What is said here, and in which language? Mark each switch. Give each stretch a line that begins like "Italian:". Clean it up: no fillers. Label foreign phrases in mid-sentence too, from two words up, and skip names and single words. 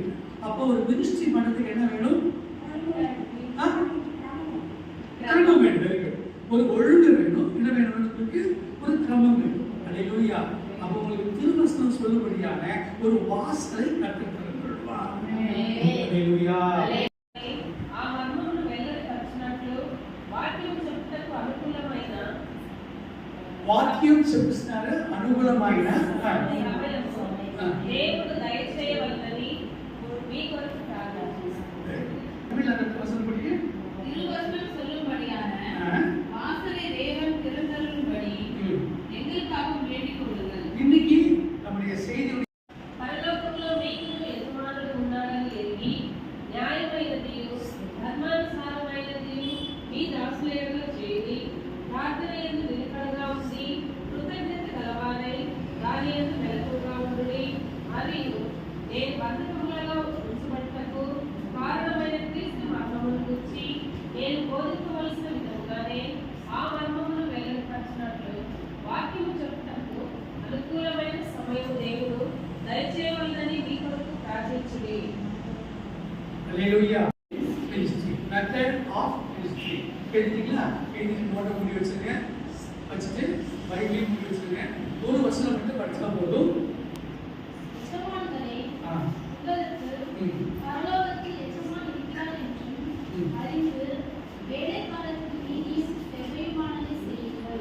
Tamil: அப்போ ஒரு மினிஸ்ட்ரி பண்றதுக்கு என்ன வேணும்? கிரமம் வேணும், ஒரு ஒழுங்கு வேணும். என்ன வேணும்? ஒரு கிரமம் வேணும். அல்லேலூயா. அப்போ உங்களுக்கு திருவசனம் சொல்லும்படியான ஒரு வாசலை கற்றுக்கொள்ளுவா. அல்லேலூயா.
Telugu: వాక్యం చెప్తున్నారు అనుకూలమైన దేవుడు దయచేయవలనని మీ కొరకు ప్రార్థిస్తున్నాను.
Tamil: திருவசனம் சொல்லும்படியான வாசலை தேவன் திறந்தருளும்படி எங்களுக்காக வேண்டிக் கொள்ளுங்கள். இன்னைக்கு நம்முடைய செய்தி
Telugu: பரலோகத்திலோ మీకు యజమానుడు ఉన్నాడని ఎరిగి న్యాయమైనదియు ధర్మానుసారమైనదియు మీ దాసులేగా చేరి ప్రార్థన యందు నిలకడగా ఉండి కృతజ్ఞత గలవారై దాని యందు మెలకువగా ఉండుడి. మరియు నేను బంధకములలో ఉంచబడుటకు కారణమైన క్రీస్తు మర్మమును గురించి నేను బోధించవలసిన విధంగానే ఆ మర్మమును వెల్లడిపరచినట్లు వాక్యము చెప్పుటకు అనుకూలమైన సమయం దేవుడు దయచేయవలనని మీ కొరకు ప్రార్థించుడి. హల్లెలూయా.
English: method of history
Tamil: கேட்டீங்களா? கேட்டீங்க நோட்டை மூடி வச்சுருங்க, வச்சுட்டு பைபிளையும் மூடி வச்சுருங்க. ஒரு வசனம் மட்டும் படிச்சா போதும். பரலோகத்தில் எஜமான் இருக்கிறார் என்றும் அறிந்து வேலைக்காரருக்கு நீதியும் செவ்வையுமானதை செய்யுங்கள்.